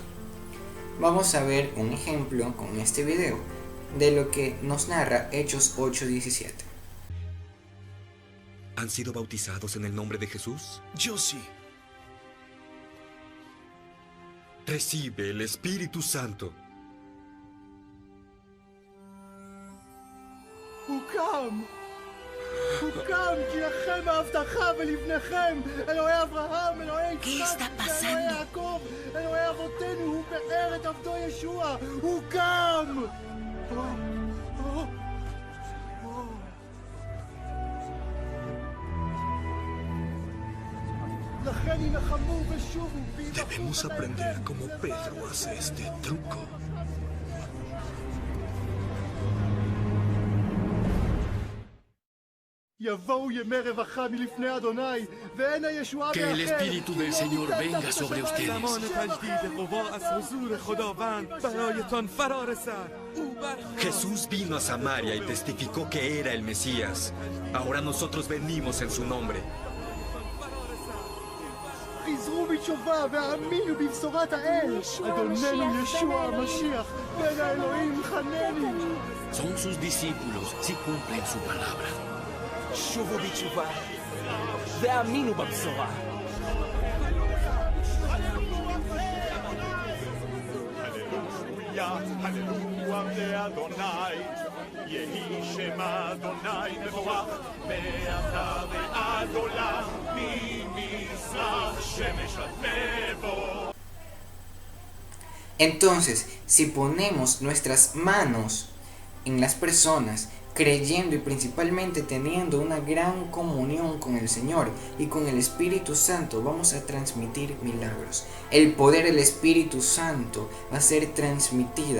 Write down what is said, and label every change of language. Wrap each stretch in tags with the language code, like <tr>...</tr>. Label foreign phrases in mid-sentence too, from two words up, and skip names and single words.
<es>Vamos a ver un ejemplo con este video de lo que nos narra Hechos 8:17. ¿Han sido bautizados en el nombre de Jesús? Yo sí. Recibe el Espíritu Santo.</es> <he>הוקם! הוקם! כי לכם ההבטחה ולבניכם, אלוהי אברהם, אלוהי יצחק, אלוהי יעקב, אלוהי אבותינו, הוא באר את עבדו ישוע! הוקם!</he> <es>Debemos aprender como Pedro hace este truco. Que el Espíritu del Señor venga sobre ustedes. Jesús vino a Samaria y testificó que era el Mesías. Ahora nosotros venimos en su nombre.</es> <he>חזרו בתשובה והאמינו בבשורת האל. אדוננו ישוע המשיח, בן האלוהים חנני.</he> <es>Son sus discípulos si cumplen su palabra.</es> <he>שובו בתשובה והאמינו בבשורה. הללויה לאדוני, יהי שם אדוני מבורך, מעתה ועד עולם, ממזרח שמש עד מבוא.</he> <es>Entonces, si ponemos nuestras manos en las personas, creyendo y principalmente teniendo una gran comunión con el Señor y con el Espíritu Santo, vamos a transmitir milagros. El poder del Espíritu Santo va a ser transmitida.</es>